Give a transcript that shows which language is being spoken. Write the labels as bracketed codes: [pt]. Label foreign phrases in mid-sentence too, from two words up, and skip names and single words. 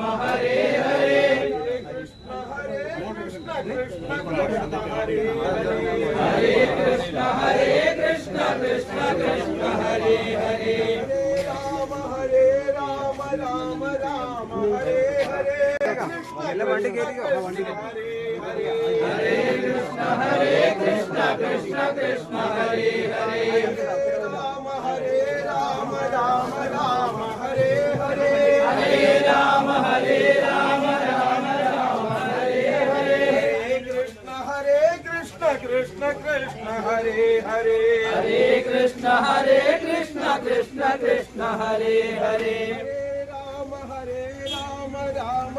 [sa] ഹരേ ഹരേ കൃഷ്ണ കൃഷ്ണ കൃഷ്ണ ഹരേ ഹരേ ഹരേ കൃഷ്ണ കൃഷ്ണ കൃഷ്ണ ഹരേ ഹരേ രാമ രാമ ഹരേ ഹരേ കൃഷ്ണ [ml] വണ്ടി കേറിയോ വണ്ടി [sa] ഹരേ കൃഷ്ണ കൃഷ്ണ കൃഷ്ണ ഹരേ ഹരേ രാമ രാമ ഹരേ ഹരേ ഹരേ രാമ രാമ ഹരേ ഹരേ കൃഷ്ണ കൃഷ്ണ കൃഷ്ണ ഹരേ ഹരേ ഹരേ കൃഷ്ണ കൃഷ്ണ കൃഷ്ണ ഹരേ ഹരേ രാമ രാമ